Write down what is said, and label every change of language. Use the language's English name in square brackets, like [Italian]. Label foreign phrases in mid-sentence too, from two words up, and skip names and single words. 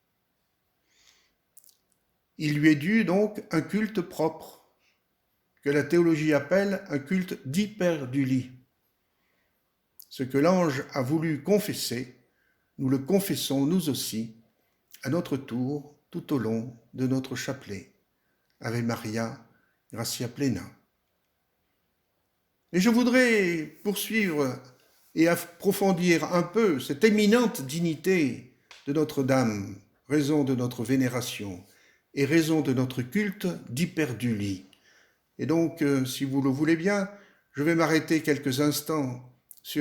[French] Il lui est dû donc un culte propre, que la théologie appelle un culte d'hyperdulie. Ce que l'ange a voulu confesser, nous le confessons nous aussi, à notre tour, tout au long de notre chapelet. [Latin] Ave Maria, gratia plena. [French] Et je voudrais poursuivre et approfondir un peu cette éminente dignité de Notre-Dame, raison de notre vénération et raison de notre culte d'hyperdulie. Et donc, si vous le voulez bien, je vais m'arrêter quelques instants sur